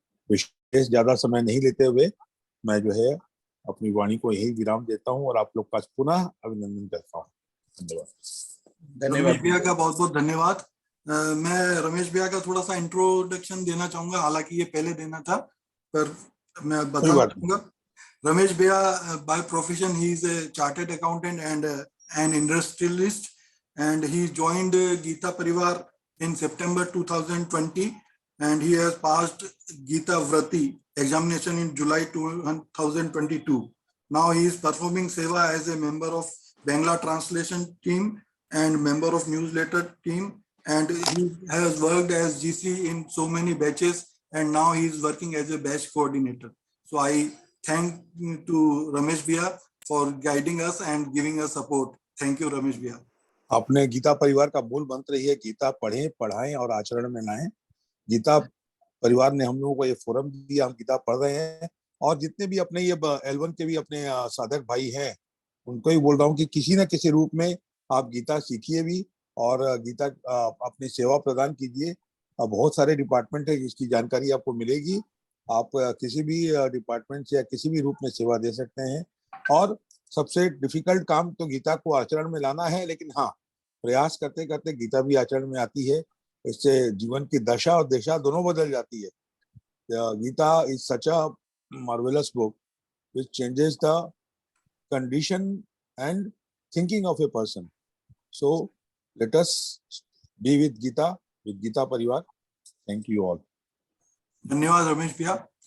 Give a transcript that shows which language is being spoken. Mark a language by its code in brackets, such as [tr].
[hi] विशेष ज्यादा समय नहीं लेते हुए मैं जो है अपनी वाणी को यही विराम देता हूँ और आप लोग का पुनः अभिनंदन करता हूँ. धन्यवाद. रमेश भैया का बहुत बहुत धन्यवाद. मैं रमेश भैया का थोड़ा सा इंट्रोडक्शन देना चाहूंगा, हालांकि ये पहले देना था पर मैं बता दूंगा. [en] Ramesh Bhaiya, by profession, he is a chartered accountant and an industrialist, and he joined Gita Parivar in September 2020, and he has passed Gita Vrati examination in July 2022. Now he is performing seva as a member of Bangla translation team and member of newsletter team, and he has worked as GC in so many batches, and now he is working as a batch coordinator. So I thank to Ramesh Bhaiya for guiding us and giving us support. Thank you, Ramesh Bhaiya. [hi] अपने गीता परिवार का मूल मंत्र ही है गीता पढ़ें, पढ़ाएं और आचरण में लाएं। गीता परिवार ने हम लोगों को ये फोरम दिया, हम गीता पढ़ रहे हैं, और जितने भी अपने ये L1 के भी अपने साधक भाई हैं, उनको ही बोल रहा हूँ कि किसी न किसी रूप में आप गीता सीखिए भी और गीता अपनी सेवा प्रदान कीजिए। बहुत सारे डिपार्टमेंट है जिसकी जानकारी आपको मिलेगी। आप किसी भी डिपार्टमेंट से या किसी भी रूप में सेवा दे सकते हैं, और सबसे डिफिकल्ट काम तो गीता को आचरण में लाना है, लेकिन हाँ, प्रयास करते करते गीता भी आचरण में आती है। इससे जीवन की दशा और दिशा दोनों बदल जाती है। [en] Gita is such a marvellous book which changes the condition and thinking of a person. So let us be with Gita Parivar. Thank you all. [hi] Dhanyawad Ramesh Bhaiya.